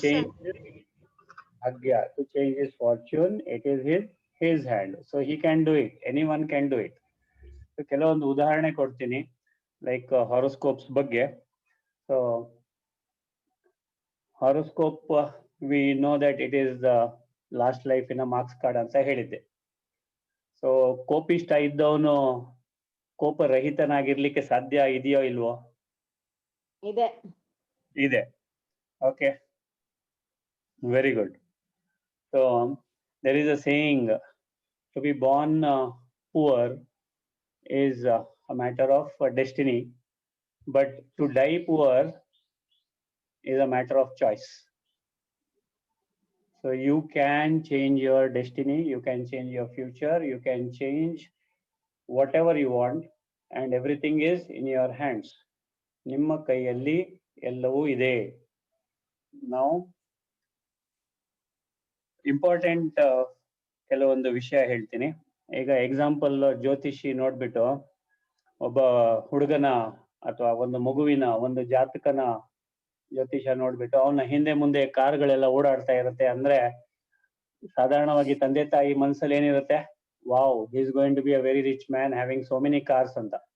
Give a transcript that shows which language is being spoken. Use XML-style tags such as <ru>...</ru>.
<en>change his bhagya, to change his fortune, it is his his hand. So he can do it. Anyone can do it.</en> <kn>So ಕೆಲವೊಂದು ಉದಾಹರಣೆ ಕೊಡ್ತೀನಿ, like ಹಾರೋಸ್ಕೋಪ್ಸ್ ಬಗ್ಗೆ.</kn> <en>so horoscope we know that it is the last life in marks card</en> <kn>ಅಂತ ಹೇಳಿದ್ದೆ. So ಕೋಪಿಷ್ಟ ಇದ್ದವನು ಕೋಪರಹಿತನಾಗಿರ್ಲಿಕ್ಕೆ ಸಾಧ್ಯ ಇದೆಯೋ ಇಲ್ವೋ? ಇದೆ. Okay, very good.</kn> <en>So there is a saying, to be born poor is a matter of destiny, but to die poor is a matter of choice. So you can change your destiny, you can change your future, you can change whatever you want, and everything is in your hands.</en> <kn>ನಿಮ್ಮ ಕೈಯಲ್ಲಿ ಎಲ್ಲವೂ ಇದೆ. Now important ಕೆಲವೊಂದು ವಿಷಯ ಹೇಳ್ತೀನಿ. ಈಗ example ಜ್ಯೋತಿಷಿ ನೋಡ್ಬಿಟ್ಟು ಒಬ್ಬ ಹುಡುಗನ ಅಥವಾ ಒಂದು ಮಗುವಿನ ಒಂದು ಜಾತಕನ ಜ್ಯೋತಿಷ ನೋಡ್ಬಿಟ್ಟು ಅವನ ಹಿಂದೆ ಮುಂದೆ ಕಾರ್ಗಳೆಲ್ಲ ಓಡಾಡ್ತಾ ಇರುತ್ತೆ ಅಂದ್ರೆ ಸಾಧಾರಣವಾಗಿ ತಂದೆ ತಾಯಿ ಮನಸ್ಸಲ್ಲಿ ಏನಿರುತ್ತೆ,</kn> <en>wow, he is going to be a very rich man having so many cars</en> <kn>ಅಂತ.</kn>